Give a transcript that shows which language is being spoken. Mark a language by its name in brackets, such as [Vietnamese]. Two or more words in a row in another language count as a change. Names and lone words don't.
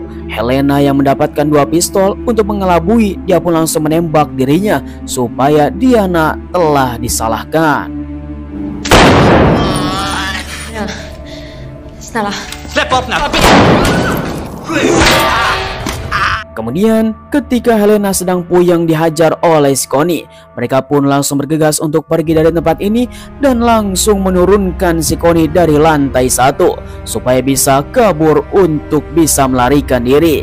[Indonesian] Helena yang mendapatkan 2 pistol untuk mengelabui, dia pun langsung menembak dirinya supaya Diana telah disalahkan. [Swedish] Snälla. Släpp vapnet! [Indonesian] Kemudian ketika Helena sedang puyeng dihajar oleh si Connie, mereka pun langsung bergegas untuk pergi dari tempat ini dan langsung menurunkan si Connie dari lantai 1 supaya bisa kabur untuk bisa melarikan diri.